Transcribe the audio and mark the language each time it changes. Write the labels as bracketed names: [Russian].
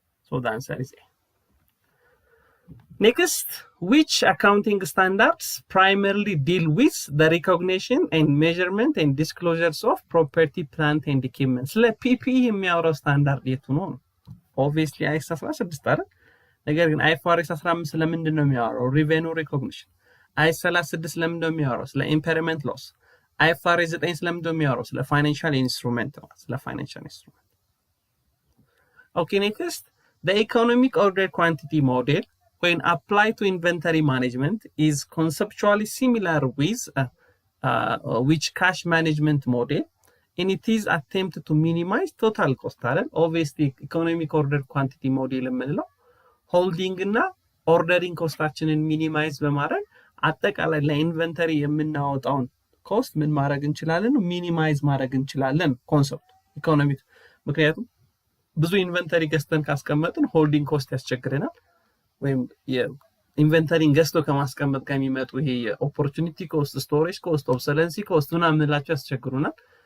[English] ሶ ዘ አንሰር ኢዝ ኤ። Next, which accounting standards primarily deal with the recognition and measurement and disclosures of property, plant and equipment? [Amharic] ስለ PPE የሚያወራው ስታንዳርድ የቱ ነው? [English] Obviously IAS 16 [Amharic] አይደል? ነገር ግን IFRS 15 ስለምንድን ነው የሚያወራው? Revenue recognition። IAS 36 ስለምንድን ነው የሚያወራው? ስለ impairment loss። IFRS 9 ስለምንድን ነው የሚያወራው? ስለ financial instrument ነው። ስለ financial instrument። [English] Okay, next, the economic order quantity model when applied to inventory management is conceptually similar with which cash management model, and it is attempted to minimize total cost. [Amharic] Obviously economic order quantity model የምንለው holding እና ordering ኮስታችንን ሚኒማይዝ በማድረግ አጠቃላይ ለኢንቨንተሪ የምናወጣውን ኮስት ምን ማድረግ እንችላለን? ሚኒማይዝ ማድረግ እንችላለን ኮንሰፕት ኢኮኖሚክ። ምክንያቱም ብዙ ኢንቨንተሪ ገዝተን ካስቀመጥን ሆልዲንግ ኮስት ያስቸግረናል። ወይም የኢንቨንተሪን ገዝቶ ከማስቀመጥ ጋር የሚመጡ ይሄ የኦፖርቹኒቲ ኮስት፣ ስቶሬጅ ኮስት፣ ኦብሰለንሲ ኮስት ምናምን የምንላቸው ያስቸግሩናል።